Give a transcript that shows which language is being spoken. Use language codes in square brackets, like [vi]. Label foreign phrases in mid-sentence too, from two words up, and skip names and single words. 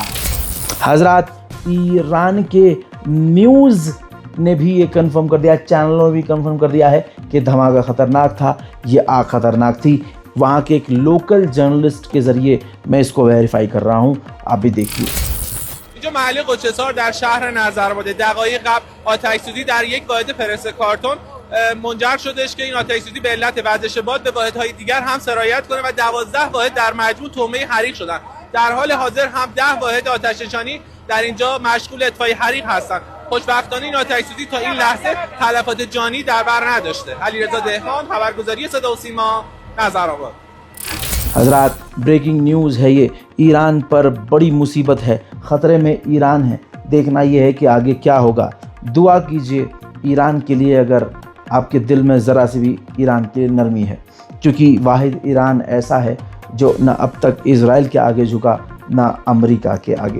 [hi] हजरात, ईरान के न्यूज़ ने भी ये कंफर्म कर दिया, चैनलों ने भी कंफर्म कर दिया है कि धमाका खतरनाक था, ये आग खतरनाक थी। वहाँ के एक [en] local journalist [hi] के ज़रिए मैं इसको वेरीफाई कर रहा हूँ, आप भी देखिए। [fa] اینجا محله قدس‌سار در شهر نظرآباد دقایق قبل آتش‌سوزی در یک واحد پرس کارتون منجر شدش که این آتش‌سوزی به علت وزش باد به واحدهای دیگر هم سرایت کنه و 12 واحد در مجموع تومه حریق شدن. در حال حاضر هم 10 واحد آتش‌نشانی در اینجا مشغول اطفای حریق هستند. خوشبختانه این آتش‌سوزی تا این لحظه تلفات جانی در بر نداشته. علیرضا دهقان، خبرگزاری صدا و سیما، نظرآباد. [hi] हजरात, [en] breaking news [hi] है ये। ईरान पर बड़ी मुसीबत है, ख़तरे में ईरान है। देखना ये है कि आगे क्या होगा। दुआ कीजिए ईरान के लिए, अगर आपके दिल में ज़रा सी भी ईरान के लिए नरमी है, क्योंकि वाहिद ईरान ऐसा है जो न अब तक इज़राइल के आगे झुका न अमेरिका के आगे।